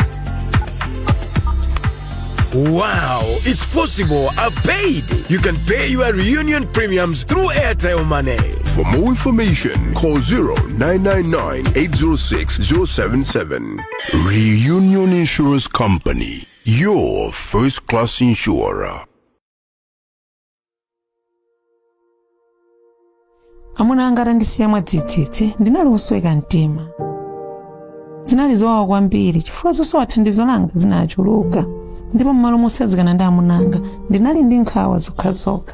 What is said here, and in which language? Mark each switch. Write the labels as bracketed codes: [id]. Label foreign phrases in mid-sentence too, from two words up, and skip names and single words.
[en] Wow, it's possible. I've paid. You can pay your Reunion premiums through Airtel Money. For more information, call 0999-806-077. Reunion Insurance Company, your first-class insurer. [ny] Amuna anga atandisiya mwadzidzidzi ndinali kusweka mtima. Zinali zowawa kwambiri chifukwa zosowa thandizo langa zinachuluka, ndipo mmalo mosadzikana ndi amunanga ndinali ndi nkhawa zokhazokha.